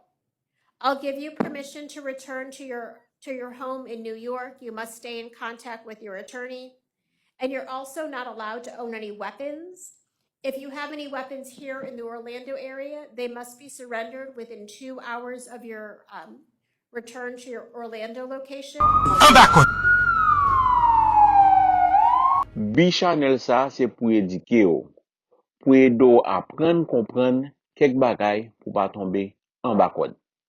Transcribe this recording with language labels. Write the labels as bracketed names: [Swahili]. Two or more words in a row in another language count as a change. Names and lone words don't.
[English] I'll give you permission to return to your home in New York. You must stay in contact with your attorney. And you're also not allowed to own any weapons. If you have any weapons here in the Orlando area, they must be surrendered within 2 hours of your return to your Orlando location. [Haitian Creole] Bi chanel sa se pou edike yo, pou edo apren kompren kek bagay pou pa tombe an bakod.